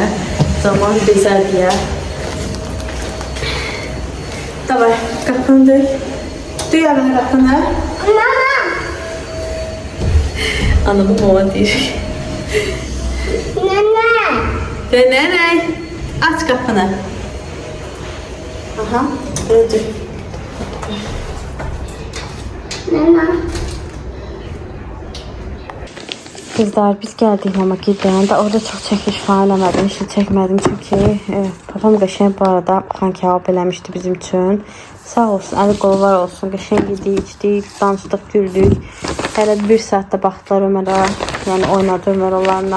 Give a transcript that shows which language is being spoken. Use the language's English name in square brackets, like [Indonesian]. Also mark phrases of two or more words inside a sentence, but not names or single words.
[Azerbaijani] Zaman bezər deyə. Davay, qapını döy. Döy əvvəl qapını. Mama! Anamı mama deyir. Nene! Nene! Aç qapını. Aha, [Turkish] böyle dur. Nene! Kızlar biz geldik [Azerbaijani] mama gildən. Orada çox çəkiş falan eləmədim, işi çəkmədim çünki papam qəşəng bu arada xan kebab eləmişdi bizim üçün. Sağ olsun, əli qolu var olsun. Qəşəng yedik, içdik, danışdıq, güldük. Hələ 1 saatdə baxdılar Ömərə, yəni oynadı Ömər onlarla.